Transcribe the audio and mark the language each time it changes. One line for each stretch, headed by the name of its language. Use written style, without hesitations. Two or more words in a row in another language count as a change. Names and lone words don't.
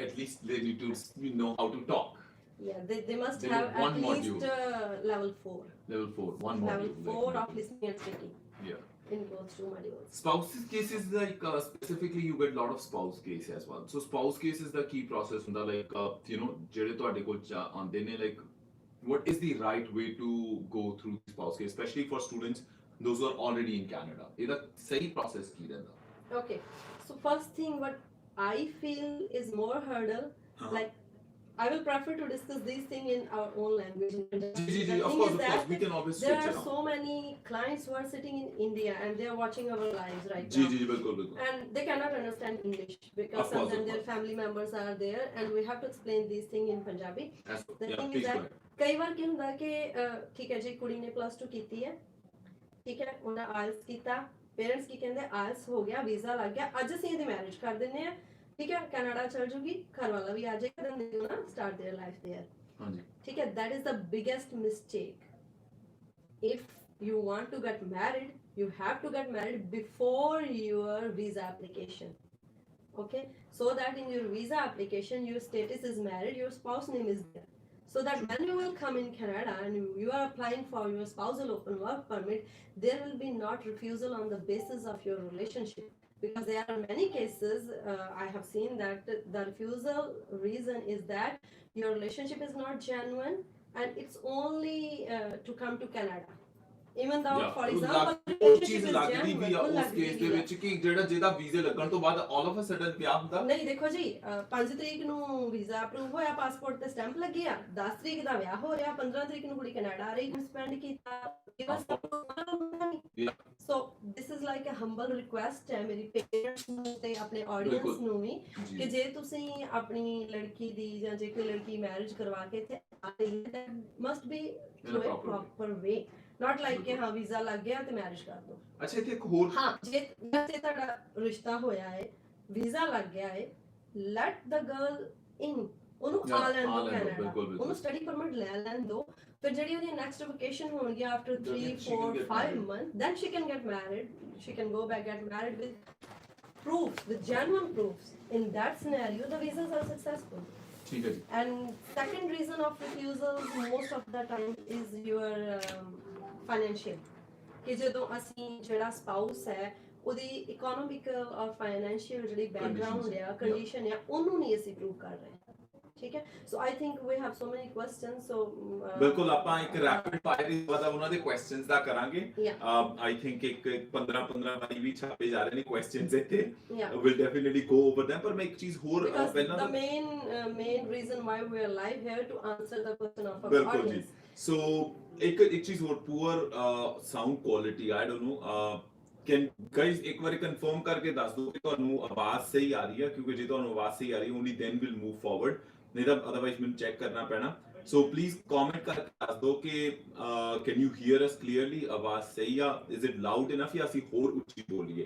English: at least they need to know how to talk. Yeah, they must They have do one at least module. level 4. Level 4 one Level module 4 like, of listening and speaking yeah. in both two modules. Spouses cases like specifically you get a lot of spouse case as well. So spouse case is the key process ਹੁੰਦਾ like
Punjabi: ਜਿਹੜੇ ਤੁਹਾਡੇ ਕੋਲ ਆਉਂਦੇ ਨੇ
English: like what is the right way to go through the spouse case especially for students those who are already in Canada
Punjabi: ਇਹਦਾ ਸਹੀ
English: process
Punjabi: ਕੀ ਰਹਿੰਦਾ?
English: Okay, so first thing what I feel is more hurdle, like I will prefer to discuss these things in our own language. Of course, we can always there switch are around. so many clients who are sitting in India and they are watching our lives right जी now.
Hindi: जी बिल्कुल बिल्कुल.
English: And they cannot understand English because Of course, sometimes their family members are there and we have to explain these things in Punjabi. The Yeah, thing please is go that ahead.
Punjabi: ਕਈ ਵਾਰ ਕੀ ਹੁੰਦਾ ਕਿ ਠੀਕ ਹੈ ਜੀ ਕੁੜੀ ਨੇ +2 ਕੀਤੀ ਹੈ, ਠੀਕ ਹੈ ਉਹਨਾਂ ਆਇਲਸ ਕੀਤਾ, ਪੇਰੈਂਟਸ ਕੀ ਕਹਿੰਦੇ ਆਇਲਸ ਹੋ ਗਿਆ, ਵੀਜ਼ਾ ਲੱਗ ਗਿਆ, ਅੱਜ ਅਸੀਂ ਇਹਦੀ ਮੈਰਿਜ ਕਰ ਦਿੰਨੇ ਆ, ਠੀਕ ਹੈ ਕੈਨੇਡਾ ਚਲ ਜੂਗੀ, ਘਰ ਵਾਲਾ ਵੀ ਆ ਜਾਏਗਾ,
English: then they gonna start their life there.
Punjabi: ਹਾਂਜੀ. ਠੀਕ ਹੈ,
English: that is the biggest mistake. If you want to get married, you have to get married before your visa application. Okay, so that in your visa application your status is married, your spouse name is there, so that when you will come in Canada and you are applying for your spousal open work permit, there will be not refusal on the basis of your relationship, because there are many cases I have seen that the refusal reason is that your relationship is not genuine and it's only to come to Canada. Even though for example
Punjabi: ਉਹ ਚੀਜ਼ ਲੱਗਦੀ ਵੀ ਆ ਉਸ ਕੇਸ ਦੇ ਵਿੱਚ ਕਿ ਜਿਹਦਾ ਵੀਜ਼ੇ ਲੱਗਣ ਤੋਂ ਬਾਅਦ
English: all of a sudden
Punjabi: ਵਿਆਹ ਹੁੰਦਾ ਨਹੀਂ। ਦੇਖੋ ਜੀ 5 ਤਰੀਕ ਨੂੰ ਵੀਜ਼ਾ ਅਪਰੂਵ ਹੋਇਆ, ਪਾਸਪੋਰਟ ਤੇ ਸਟੈਂਪ ਲੱਗੀ ਆ, 10 ਤਰੀਕ ਦਾ ਵਿਆਹ ਹੋ ਰਿਹਾ, 15 ਤਰੀਕ ਨੂੰ ਕੁੜੀ ਕੈਨੇਡਾ ਆ ਰਹੀ, ਸਪੈਂਡ ਕੀਤਾ।
English: so this is like a humble request
Punjabi: ਹੈ ਮੇਰੀ ਪੇਰੈਂਟਸ ਨੂੰ ਤੇ ਆਪਣੇ ਆਡੀਅנס ਨੂੰ ਵੀ ਕਿ ਜੇ ਤੁਸੀਂ ਆਪਣੀ ਲੜਕੀ ਦੀ ਜਾਂ ਜੇ ਕੋਈ ਲੜਕੀ ਮੈਰਿਜ ਕਰਵਾ ਕੇ ਇੱਥੇ ਆ ਰਹੀ ਹੈ
English: that must be through a proper way, not like
Punjabi: ਕਿ ਹਾਂ ਵੀਜ਼ਾ ਲੱਗ ਗਿਆ ਤੇ ਮੈਰਿਜ ਕਰ ਦੋ। ਅੱਛਾ ਇੱਥੇ ਇੱਕ ਹੋਰ ਹਾਂ, ਜੇ ਤੁਹਾਡਾ ਰਿਸ਼ਤਾ ਹੋਇਆ ਹੈ, ਵੀਜ਼ਾ ਲੱਗ ਗਿਆ ਹੈ,
English: let the girl in,
Punjabi: ਉਹਨੂੰ ਆ ਲੈਣ ਦਿਓ ਕੈਨੇਡਾ, ਉਹਨੂੰ
English: study permit
Punjabi: ਲੈ ਲੈਣ ਦਿਓ, ਫਿਰ ਜਿਹੜੀ ਉਹਦੀ
English: next vacation
Punjabi: ਹੋਣਗੀ
English: after 3 4 5 month, then she can get married, she can go back get married with proofs, with genuine proofs. In that scenario the visas are successful.
Punjabi: ਠੀਕ ਹੈ ਜੀ.
English: And second reason of refusal most of the time is your financial,
Punjabi: ਕਿ ਜਦੋਂ ਅਸੀਂ ਜਿਹੜਾ ਸਪਾਊਸ ਹੈ ਉਹਦੀ ਇਕਨੋਮਿਕਲ ਔਰ ਫਾਈਨੈਂਸ਼ੀਅਲ ਜਿਹੜੀ ਬੈਕਗ੍ਰਾਉਂਡ ਆ, ਕੰਡੀਸ਼ਨ ਆ, ਉਹਨੂੰ ਨਹੀਂ ਅਸੀਂ ਪ੍ਰੂਵ ਕਰ ਰਹੇ। ਠੀਕ ਹੈ,
English: so I think we have so many questions. ਸੋ
Punjabi: ਬਿਲਕੁਲ ਆਪਾਂ ਇੱਕ
English: rapid fire
Punjabi: ਇਸ ਵਾਰ ਉਹਨਾਂ ਦੇ ਕੁਐਸਚਨਸ ਦਾ ਕਰਾਂਗੇ।
English: I think
Punjabi: ਇੱਕ 15 ਵਾਰੀ ਵੀ ਛਾਪੇ ਜਾ ਰਹੇ ਨੇ ਕੁਐਸਚਨਸ ਇੱਥੇ,
English: will definitely go over them,
Punjabi: ਪਰ ਮੈਂ ਇੱਕ ਚੀਜ਼ ਹੋਰ
English: ਪਹਿਲਾਂ the main reason why we are live here to answer the question of our
Punjabi: ਬਿਲਕੁਲ ਜੀ।
English: audience.
Punjabi: ਸੋ ਇੱਕ ਚੀਜ਼ ਹੋਰ,
English: poor sound quality, I don't know can guys
Punjabi: ਇੱਕ ਵਾਰੀ ਕਨਫਰਮ ਕਰਕੇ ਦੱਸ ਦਿਓ ਕਿ ਤੁਹਾਨੂੰ ਆਵਾਜ਼ ਸਹੀ ਆ ਰਹੀ ਹੈ, ਕਿਉਂਕਿ ਜੇ ਤੁਹਾਨੂੰ ਆਵਾਜ਼ ਸਹੀ ਆ ਰਹੀ ਹੈ
English: only then will move forward,
Punjabi: ਨਹੀਂ ਤਾਂ ਅਦਰਵਾਈਜ਼ ਮੈਨੂੰ ਚੈੱਕ ਕਰਨਾ ਪੈਣਾ। ਸੋ ਪਲੀਜ਼ ਕਮੈਂਟ ਕਰਕੇ ਦੱਸ ਦਿਓ ਕਿ
English: can you hear us clearly,
Punjabi: ਆਵਾਜ਼ ਸਹੀ ਆ,
English: is it loud enough
Punjabi: ਜਾਂ ਅਸੀਂ ਹੋਰ ਉੱਚੀ ਬੋਲੀਏ?